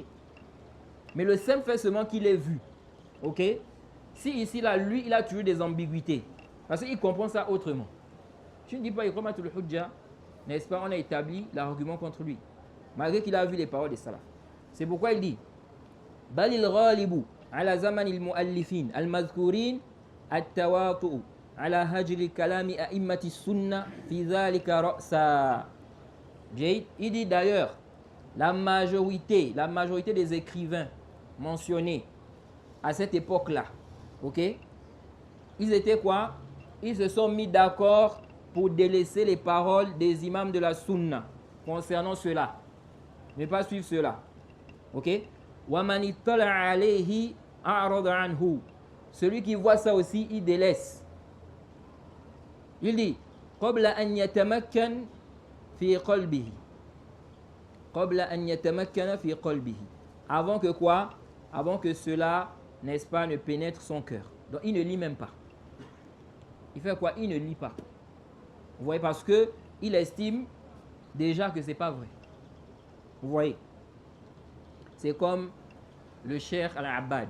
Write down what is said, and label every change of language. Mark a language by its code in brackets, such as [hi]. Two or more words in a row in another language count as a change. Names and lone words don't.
[fr] Mais le simple fait seulement qu'il ait vu. OK? Si ici, là, lui, il a toujours des ambiguïtés. Parce qu'il comprend ça autrement. Tu ne dis pas, [ar] إقامة الحجة, [fr] n'est-ce pas, on a établi l'argument contre lui. Malgré qu'il a vu les paroles des salafs. C'est pourquoi il dit [ar] بل الغالب على زمان المؤلفين المذكورين التواطؤ على هجر كلام أئمة السنة في ذلك رأسا. [fr] Il dit d'ailleurs la majorité des écrivains mentionnés à cette époque-là, OK, ils étaient quoi? Ils se sont mis d'accord pour délaisser les paroles des imams de la sunna concernant cela. Ne pas suivre cela. OK? [ar] ومن اطلع عليه أعرض عنه. [fr] Celui qui voit ça aussi, il délaisse. Il dit [ar] قبل أن يتمكن في قلبه. قبل أن يتمكن في قلبه. [fr] Avant que quoi? Avant que cela, n'est-ce pas, ne pénètre son cœur. Donc il ne lit même pas. Il fait quoi? Il ne lit pas. Vous voyez, parce que il estime déjà que c'est pas vrai. Vous voyez? C'est comme le Cheikh Al-Abbad.